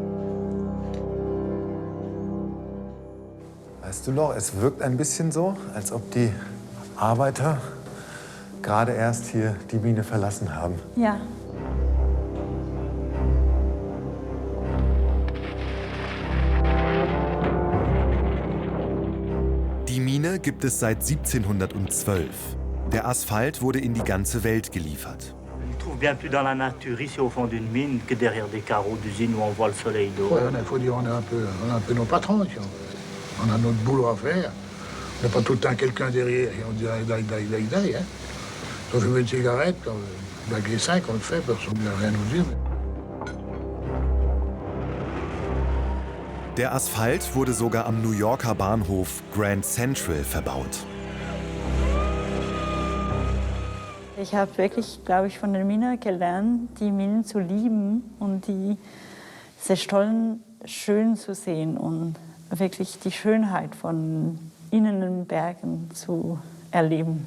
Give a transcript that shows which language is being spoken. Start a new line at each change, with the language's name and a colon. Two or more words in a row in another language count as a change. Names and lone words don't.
German: Weißt du noch, es wirkt ein bisschen so, als ob die Arbeiter gerade erst hier die Mine verlassen haben. Ja. Die Mine gibt es seit 1712. Der Asphalt wurde in die ganze Welt geliefert.
French: On trouve bien plus dans la nature ici au fond d'une mine que derrière des carreaux d'usine où on voit le soleil d'eau. Ouais, il faut dire on est un peu nos patrons. On a notre boulot à faire. On n'a pas tout le temps quelqu'un derrière et on dit d'aïe. Hein. Si on veut une cigarette, avec les 5, on le fait, personne ne va rien nous dire.
German: Der Asphalt wurde sogar am New Yorker Bahnhof Grand Central verbaut. Ich habe wirklich, glaube ich, von den Minern gelernt, die Minen zu lieben und diese Stollen schön zu sehen und wirklich die Schönheit von innen in den Bergen zu erleben.